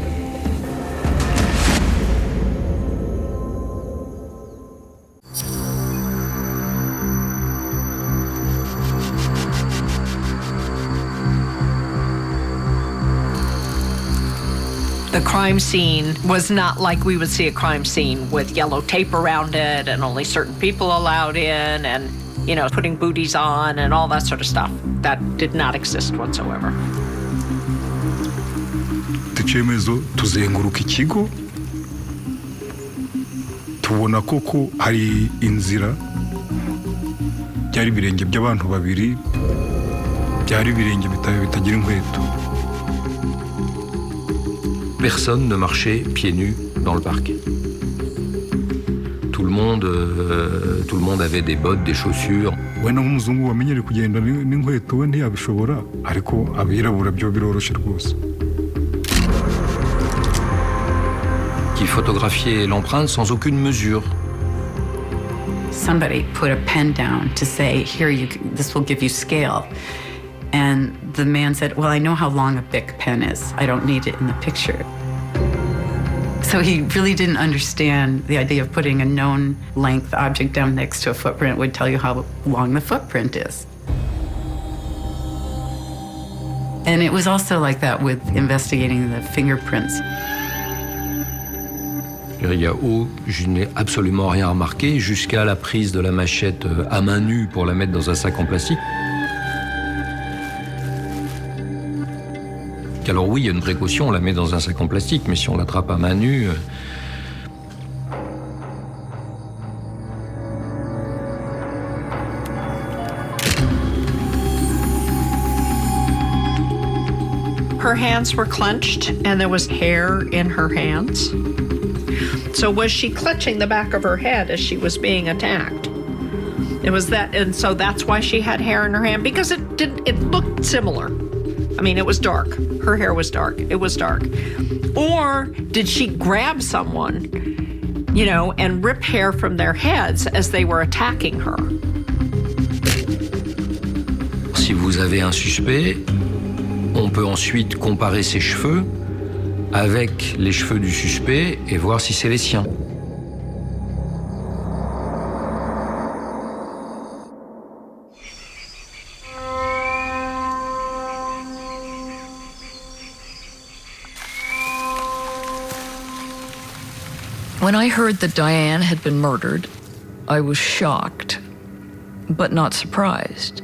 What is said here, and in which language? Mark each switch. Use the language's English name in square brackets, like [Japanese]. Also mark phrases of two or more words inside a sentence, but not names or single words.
[English] The crime scene was not like we would see a crime scene with yellow tape around it and only certain people allowed in and, you know, putting booties on and all that sort of stuff. That did not exist whatsoever. [Kinyarwanda] icyemezo tuzenguruka ikigo tubona koko hari inzira byari ibirenge by'abantu babiri byari ibirenge bitagira inkweto. [French] Personne ne marchait pieds nus dans le parc. Tout le monde avait des bottes, des chaussures. [Kinyarwanda] Wenda nk'umuzungu wamenyere kugenda n'inkweto we ntiyabishobora, ariko abirabura byo biroroshye rwose. [French] Qui photographiait l'empreinte sans aucune mesure. [English] Somebody put a pen down to say, here, this will give you scale. And the man said, well, I know how long a Bic pen is. I don't need it in the picture. So he really didn't understand the idea of putting a known length object down next to a footprint would tell you how long the footprint is. And it was also like that with investigating the fingerprints. [French] Je n'ai absolument rien remarqué jusqu'à la prise de la machette à main nue pour la mettre dans un sac en plastique. Alors oui, il y a une précaution, on la met dans un sac en plastique, mais si on l'attrape à main nue... [English] Her hands were clenched and there was hair in her hands. So was she clutching the back of her head as she was being attacked? It was that, and so that's why she had hair in her hand, because it looked similar. I mean, it was dark. Her hair was dark. It was dark. Or did she grab someone, you know, and rip hair from their heads as they were attacking her? [French] Si vous avez un suspect, on peut ensuite comparer ses cheveux avec les cheveux du suspect et voir si c'est les siens. [English] When I heard that Diane had been murdered, I was shocked, but not surprised.